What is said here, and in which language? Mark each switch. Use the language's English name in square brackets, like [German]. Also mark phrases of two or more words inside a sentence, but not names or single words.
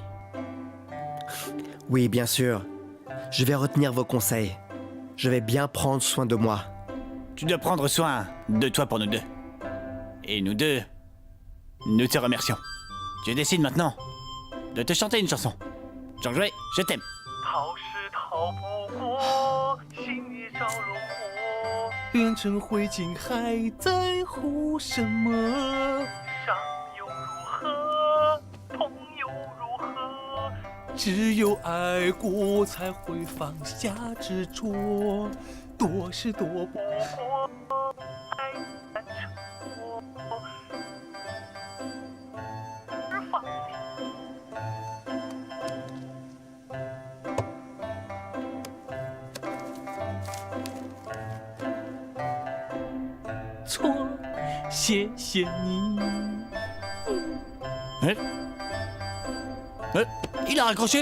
[French] Oui, bien sûr. Je vais retenir vos conseils. Je vais bien prendre soin de moi. Tu dois prendre soin de toi pour nous deux. Et nous deux, nous te remercions. Je décide maintenant de te chanter une chanson. Jean-Joël, je t'aime. [Chinese] 逃是逃不过，心也着了火，变成灰烬还在乎什么？伤又如何，痛又如何？只有爱过才会放下执着，躲是躲不过，爱难成魔，而放弃。错，谢谢你。 [French] Il a raccroché.